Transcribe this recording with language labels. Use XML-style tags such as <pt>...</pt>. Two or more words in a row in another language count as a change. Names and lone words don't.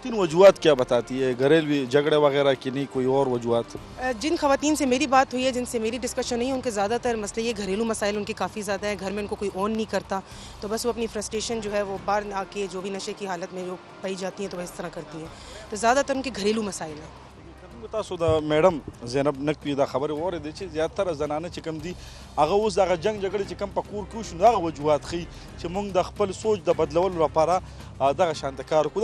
<ur>خواتین وجوہات کیا بتاتی ہے، گھریلو جھگڑے وغیرہ کی نہیں کوئی اور وجوہات? جن خواتین سے میری بات ہوئی ہے، جن سے میری ڈسکشن ہوئی، ان کے زیادہ تر مسئلے یہ گھریلو مسائل ان کے کافی زیادہ ہے، گھر میں ان کو کوئی اون نہیں کرتا، تو بس وہ اپنی فرسٹریشن جو ہے وہ باہر آ کے جو بھی نشے کی حالت میں جو پائی جاتی ہیں تو وہ اس طرح کرتی ہیں، تو زیادہ تر ان کے گھریلو مسائل ہیں.</ur> <ps>تاسو د میډم زینب نقوی دا خبره واورېدې چې زیاتره زنانه چې کم دي هغه اوس دغه جنگ جګړې چې کم په کور کې وشو نو هغه وجوهات ښیي چې موږ د خپل سوچ د بدلولو لپاره دغه شانته کار وکړو.</ps>